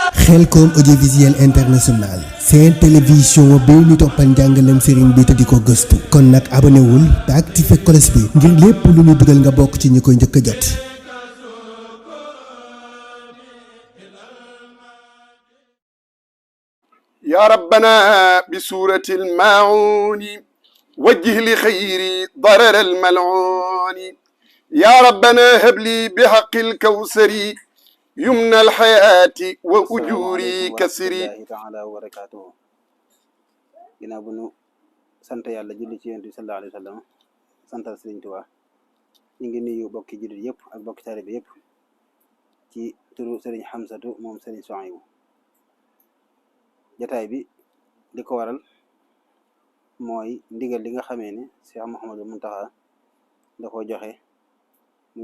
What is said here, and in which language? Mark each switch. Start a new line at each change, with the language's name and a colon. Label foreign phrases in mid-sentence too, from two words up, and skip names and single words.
Wolof: Khelcom audiovisuel international seen télévision bi ñu toppal njàngaleem sëriñ bi te di ko gëstu kon nag abonné wul te activé cloche bi ngir lépp lu ñu dugal nga bokk ci ñi koy njëkk a jot.
Arabic: يا ربنا بسورة الماعون وجه لخيري ضرر الملعون يا ربنا هب لي بحق الكوثر يمنى الحياة وأجوري كسري تعالى وبركاته
Wolof: ginnaaw bu nu sant yàlla julli ci yonent bi
Arabic: صلى الله عليه وسلم
Wolof: santal Sëriñ Tuubaa ñu ngi nuyu bokki jullit yëpp ak bokki taalibe yëpp ci turu Sëriñ Xamsatu moom Sëriñ Suhaybu jataay bi li ko waral mooy ndigal li nga xamee ne Cheikh Mouhamadou Mountakha da ko joxe muy